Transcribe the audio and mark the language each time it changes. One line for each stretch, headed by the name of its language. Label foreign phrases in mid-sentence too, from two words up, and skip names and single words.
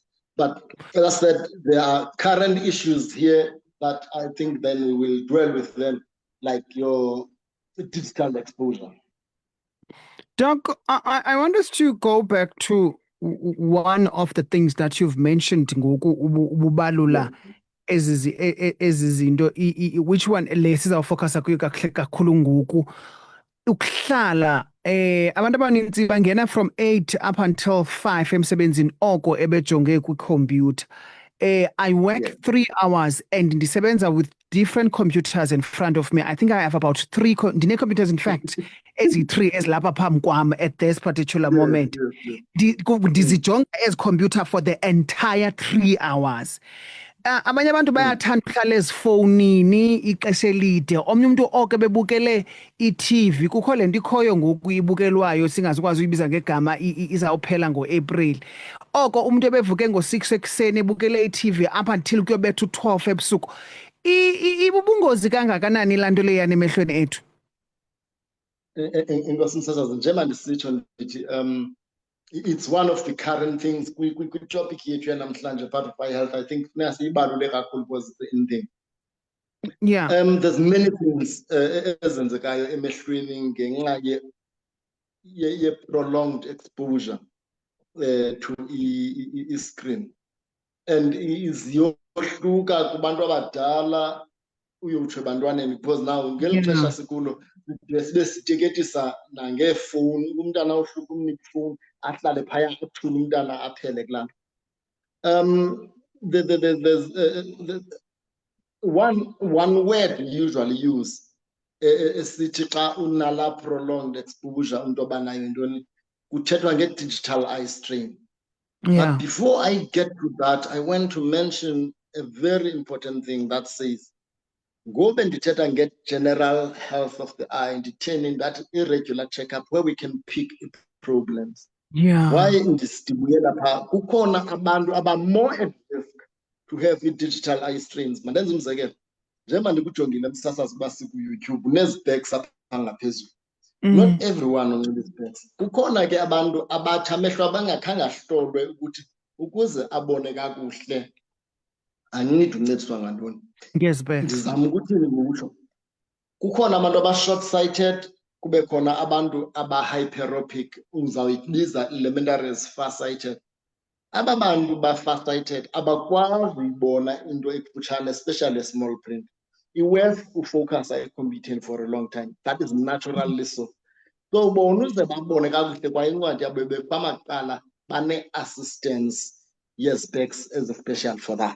English: But as I said, there are current issues here that I think then we will dwell with them, like your digital exposure. Doc, I want us to go back to one of the things that you've mentioned,
Xhosa: ngoku ubalula ezizinto, which one le sizawufocusa kuyo kakhulu ngoku, ukuhlala abantu abaninzi bangena
English: from 8 up until 5
Xhosa: emsebenzini oko ebejonge kwikhompyutha.
English: I work 3 hours and ndisebenza with different computers in front of me. I think I have about 3 computers, in fact,
Xhosa: ezi-3 ezilapha phambi kwam
English: at this particular moment. Ndizijonga as computer for the entire 3 hours.
Xhosa: Abanye abantu bayathanda ukuhlala ezifowunini ixesha elide, omnye umuntu oko bebukele i-TV. Kukho le nto ikhoyo ngoku ibukelwayo singazukwazi uyibiza ngegama, izawuphela ngo-April. Oko umuntu ebevuke ngo-6 ekuseni ebukele i-TV
English: up until
Xhosa: kuyobetha u-12 ebusuku. Ibubungozi kangakanani laa nto leyana emehlweni ethu? Inkosi Msasazi, njengoba ndisitsho ndithi
English: it's one of the current things
Xhosa: kwi-topic yethu yanamhlanje,
English: part of eye health. I think
Xhosa: funeka siyibalule kakhulu
English: because it's in thing. Yeah. There's many things
Xhosa: ezenzekayo emehlweni ngenxa
English: ye-prolonged exposure to i-screen.
Xhosa: And ziyohluka kubantu abadala uyotsho ebantwaneni,
English: because now
Xhosa: ngeli xesha sikulo sibe siteketisa nangeefowuni. Umntana ohluka umnika ifowuni ahlale phaya athule umntana aphele kulaa nto.
English: There's one word we usually use
Xhosa: esithi xa unala
English: prolonged exposure
Xhosa: umntu obanayo yintoni, kuthethwa
English: nge-digital eye strain. Yeah. But before I get to that, I want to mention a very important thing that says,
Xhosa: ngobe ndithetha
English: nge-general health of the eye, nditheni that irregular checkup where we can pick problems. Yeah.
Xhosa: Why ndisibuyela phaa? Kukhona abantu aba-more
English: at risk to have
Xhosa: i-digital eye strains. Mandenze umzekelo, njengoba ndikujongile Msasazi uba siku-YouTube nezi-specs apha ngaphezulu.
English: Not everyone
Xhosa: onxiba i-specs. Kukhona ke abantu abathi amehlo abangakhange ahlolwe ukuthi ukuze abone kakuhle anidi uncediswa ngantoni. Ndizama ukuthini ngokutsho. Kukhona abantu aba-short sighted, kube khona abantu aba-hyperopic, uzawuyibiza elementary
English: as far sighted.
Xhosa: Aba bantu ba-far sighted abakwazi uyibona into ekufutshane,
English: especially a small print.
Xhosa: I-worth ufocus ekhompyutheni
English: for a long time. That is naturally so.
Xhosa: So bona uze babone kakuhle kwa incwadi yabo bamaqala bane-assistance ye-specs ezi-special
English: for that.